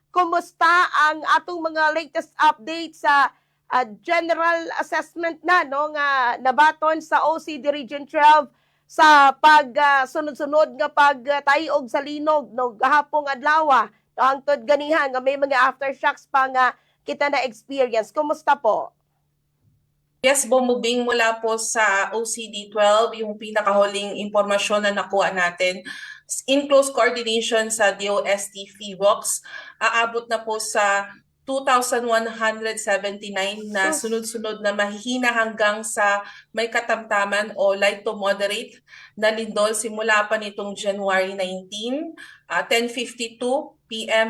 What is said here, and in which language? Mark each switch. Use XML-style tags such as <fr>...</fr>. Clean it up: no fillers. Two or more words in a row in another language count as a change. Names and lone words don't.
<hil>kumusta ang atong mga</hil> <en>latest updates</en> <hil>sa</hil> <en>general assessment</en> <hil>na no nga nabaton sa OCD Region 12 sa pag sunod-sunod nga pagtayog sa linog no gahapong adlaw hangtod ganihan nga may mga aftershocks pa nga kita na experience.</hil> <tl>Kumusta po? Yes, bumubing mula po sa OCD-12, yung pinakahuling impormasyon na nakuha natin.</tl> <en>In close coordination</en> <tl>sa DOST FIVOX, aabot na po sa 2,179 na sunod-sunod na mahihina hanggang sa may katamtaman o</tl> <en>light to moderate</en> <tl>na lindol simula pa nitong January 19, 10:52 p.m.</tl>